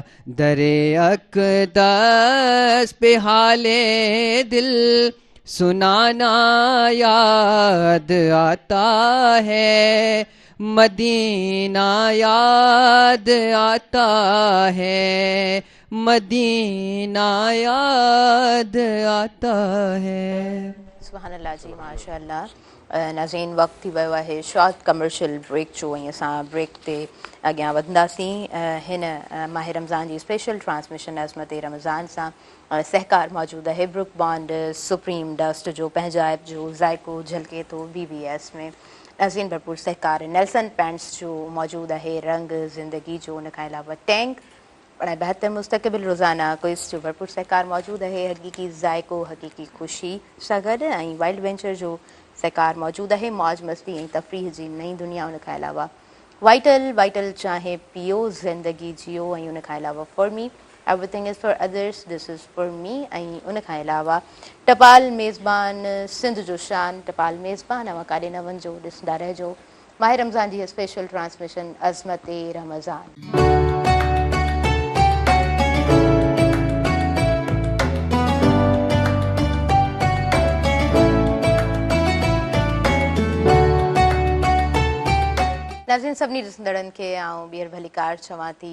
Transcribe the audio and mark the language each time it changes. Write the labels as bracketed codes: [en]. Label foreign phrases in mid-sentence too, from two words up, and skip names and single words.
[ur] درِ اقدس پہ حالِ دل سنانا یاد آتا ہے، مدینہ یاد آتا ہے, مدینہ یاد آتا ہے. سبحان اللہ جی ماشاء اللہ. [sd] ناظرین وقت थी वियो आहे [en] short commercial break [sd] जो ऐं असां ब्रेक ते अॻियां वधंदासीं. हिन माह रमज़ान जी स्पेशल ट्रांसमिशन अज़मत रमज़ान सां सहकार मौजूदु आहे. ब्रुक बॉन्ड सुप्रीम डस्ट जो पंहिंजाइप जो ज़ाइको झलके थो BBS में. नाज़रीन भरपूर सहकार नेल्सन पेंट्स जो मौजूदु आहे. रंग ज़िंदगी जो उन खां अलावा टैंक बड़ा बेहतर मुस्तक़बिल रोज़ाना क्विज़ जो भरपूर सहकार मौजूदु आहे. हक़ीक़ी ज़ाइको हक़ीक़ी ख़ुशी सां गॾु ऐं वाइल्ड वेंचर जो सहकार मौजूदु आहे. मौज मस्ती ऐं तफ़रीह जी नई दुनिया. उन खां अलावा वाइटल [ur] چائے پیو زندگی جیو [sd] ऐं उन खां अलावा [en] for me everything is for others this is for me. [sd] ऐं उन खां अलावा टपाल मेज़बान सिंध जो शान टपाल मेज़बान अवां काॾे न वञिजो ॾिसंदा रहिजो माह रमज़ान जी स्पेशल ट्रांसमिशन अज़मत रमज़ान. नाज़रीन सभिनी ॾिसंदड़नि खे आउं ॿीहर भलीकार चवां थी.